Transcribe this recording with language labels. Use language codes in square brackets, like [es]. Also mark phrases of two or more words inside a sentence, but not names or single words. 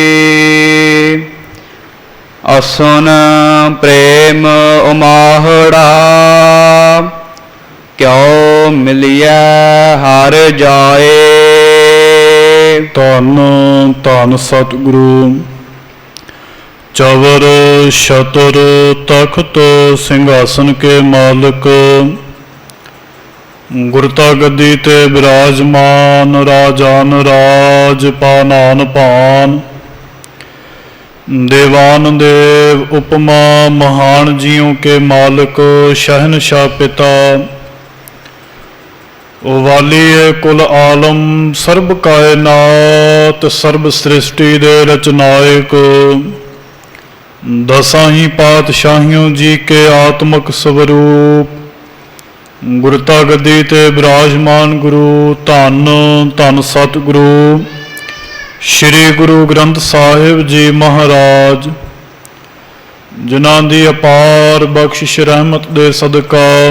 [pa] ਅਸੁਨ ਪ੍ਰੇਮ ਉਮਾਹੜਾ ਕਿਉਂ ਮਿਲਿਆ ਹਰਿ ਜਾਏ। ਧੰਨ ਧੰਨ ਸਤਿਗੁਰੂ ਚਵਰ ਛਤਰ ਤਖ਼ਤ ਸਿੰਘਾਸਨ ਕੇ ਮਾਲਕ ਗੁਰਤਾ ਗੱਦੀ ਤੇ ਬਿਰਾਜਮਾਨ ਰਾਜਾਨ ਰਾਜ ਪਾਨਾਨ ਪਾਨ ਦੇਵਾਨ ਦੇਵ ਉਪਮਾ ਮਹਾਨ ਜੀਆਂ ਕੇ ਮਾਲਕ ਸ਼ਹਿਨਸ਼ਾਹ ਪਿਤਾ ਵਾਲੀ ਕੁੱਲ ਆਲਮ ਸਰਬ ਕਾਇਨਾਤ ਸਰਬ ਸ੍ਰਿਸ਼ਟੀ ਦੇ ਰਚਨਾਇਕ ਦਸਾਂ ਹੀ ਪਾਤਸ਼ਾਹੀਆਂ ਜੀ ਕੇ ਆਤਮਕ ਸਰੂਪ ਗੁਰਤਾ ਗੱਦੀ ਤੇ ਬਿਰਾਜਮਾਨ ਗੁਰੂ ਧੰਨ ਧੰਨ ਸਤਿਗੁਰੂ ਸ੍ਰੀ ਗੁਰੂ ਗ੍ਰੰਥ ਸਾਹਿਬ ਜੀ ਮਹਾਰਾਜ ਜਿਨ੍ਹਾਂ ਦੀ ਅਪਾਰ ਬਖ਼ਸ਼ਿਸ਼ ਰਹਿਮਤ ਦੇ ਸਦਕਾ